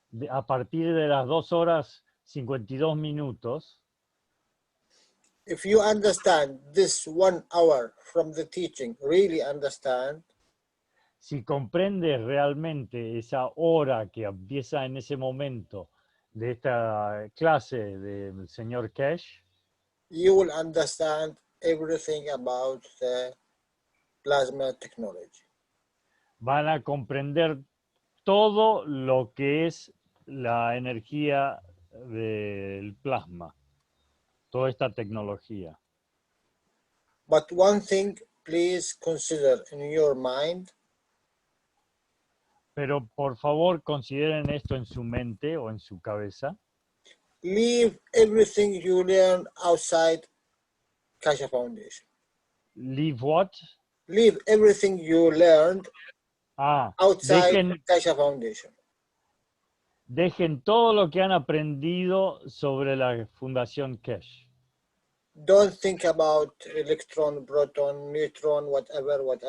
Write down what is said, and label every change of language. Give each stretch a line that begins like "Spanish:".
Spanish: A partir de las 2 horas, 52 minutos.
English: If you understand this 1 hour from the teaching, really understand.
Spanish: Si comprendes realmente esa hora que empieza en ese momento de esta clase del señor Keshe,
English: you will understand everything about the plasma technology.
Spanish: Van a comprender todo lo que es la energía del plasma, toda esta tecnología.
English: But one thing, please consider in your mind.
Spanish: Pero por favor consideren esto en su mente o en su cabeza.
English: Leave everything you learn outside Keshe Foundation. Leave what? Leave everything you learned outside Keshe Foundation.
Spanish: Dejen todo lo que han aprendido sobre la Fundación Keshe.
English: Don't think about electron, proton, neutron, whatever.